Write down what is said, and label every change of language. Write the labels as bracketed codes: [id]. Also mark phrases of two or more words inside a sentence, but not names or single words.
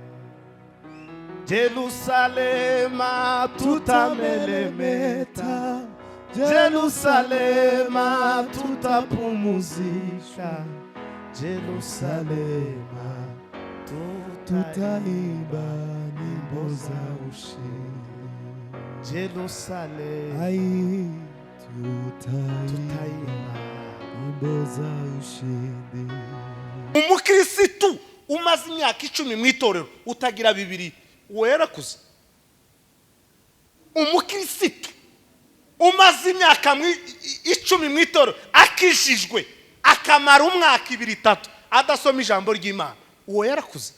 [sw] Jerusalema tutamelemeta, Jerusalema tutapumuzika, Jerusalema tutaimba nyimbo za ushindi, Jerusalema tutaimba nyimbo za ushindi. [rw] Umukirisitu umaze imyaka 10 mu itorero utagira bibiri werakuze. Umukirisitu umaze imyaka 10 mu itorero akishijwe akamara umwaka 2-3 adasoma ijambo ry'Imana werakuze.